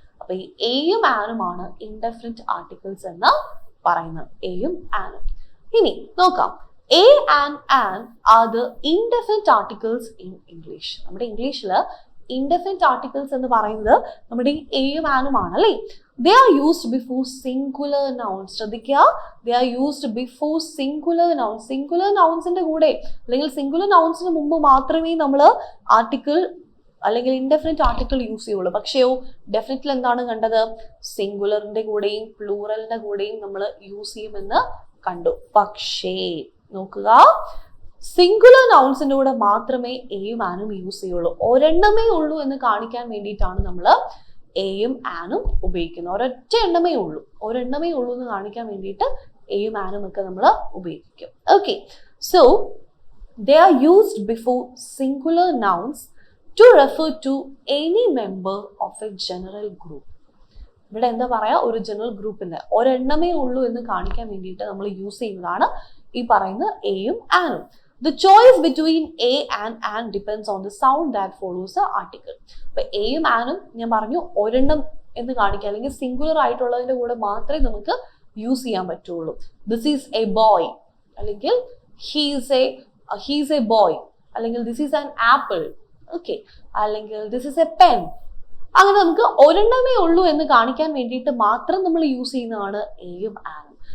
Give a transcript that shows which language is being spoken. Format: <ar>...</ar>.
<ml>അപ്പൊ ഈ എയും ആനുമാണ് ഇൻഡെഫിനിറ്റ് ആർട്ടിക്കിൾസ് എന്ന് പറയുന്നത്. എയും ആനും. ഇനി നോക്കാം,</ml> <en>A and an are the indefinite articles in English.</en> <ml>നമ്മുടെ ഇംഗ്ലീഷിൽ ഇൻഡെഫിനിറ്റ് ആർട്ടിക്കിൾസ് എന്ന് പറയുന്നത് നമ്മുടെ എയും ആനും ആണല്ലേ.</ml> <en>They are used before singular nouns. ശ്രദ്ധിക്കുക, they are used before singular nouns.</en> <ml>Singular നൗൺസിന്റെ കൂടെ അല്ലെങ്കിൽ സിംഗുലർ നൗൺസിന് മുമ്പ് മാത്രമേ നമ്മൾ ആർട്ടിക്കിൾ അല്ലെങ്കിൽ ഇൻഡെഫിനിറ്റ് ആർട്ടിക്കിൾ യൂസ് ചെയ്യുള്ളൂ. പക്ഷേയോ ഡെഫിനിറ്റിൽ എന്താണ് കണ്ടത്? സിംഗുലറിന്റെ കൂടെയും പ്ലൂറലിന്റെ കൂടെയും നമ്മൾ യൂസ് ചെയ്യുമെന്ന് കണ്ടു. പക്ഷേ നോക്കുക, സിംഗുലർ നൗൺസിന്റെ കൂടെ മാത്രമേ എയും ആനും യൂസ് ചെയ്യുള്ളൂ. ഒരെണ്ണമേ ഉള്ളൂ എന്ന് കാണിക്കാൻ വേണ്ടിയിട്ടാണ് നമ്മൾ എയും ആനും ഉപയോഗിക്കുന്നത്. ഒരൊറ്റ എണ്ണമേ ഉള്ളൂ എന്ന് കാണിക്കാൻ വേണ്ടിയിട്ട് എയും ആനും ഒക്കെ നമ്മൾ ഉപയോഗിക്കും.</ml> <en>Okay, so they are used before singular nouns to refer to any member of a general group.</en> <ml>ഇവിടെ എന്താ പറയാ, ഒരു ജനറൽ ഗ്രൂപ്പിന്റെ ഒരെണ്ണമേ ഉള്ളൂ എന്ന് കാണിക്കാൻ വേണ്ടിയിട്ട് നമ്മൾ യൂസ് ചെയ്യുന്നതാണ് ഈ പറയുന്ന എയും ആനും.</ml> <en>The choice between A and an depends on the sound that follows the article.</en> <ml>അപ്പൊ എയും ആനും ഞാൻ പറഞ്ഞു ഒരെണ്ണം എന്ന് കാണിക്കുക അല്ലെങ്കിൽ സിംഗുലർ ആയിട്ടുള്ളതിന്റെ കൂടെ മാത്രമേ നമുക്ക് യൂസ് ചെയ്യാൻ പറ്റുള്ളൂ.</ml> <en>This is a boy അല്ലെങ്കിൽ he's a boy അല്ലെങ്കിൽ this is an apple.</en> <ml>Okay, അല്ലെങ്കിൽ</ml> <en>This is a pen.</en> <ml>അങ്ങനെ നമുക്ക് ഒരെണ്ണമേ ഉള്ളൂ എന്ന് കാണിക്കാൻ വേണ്ടിയിട്ട് മാത്രം നമ്മൾ യൂസ് ചെയ്യുന്നതാണ് എയും ആനും.</ml>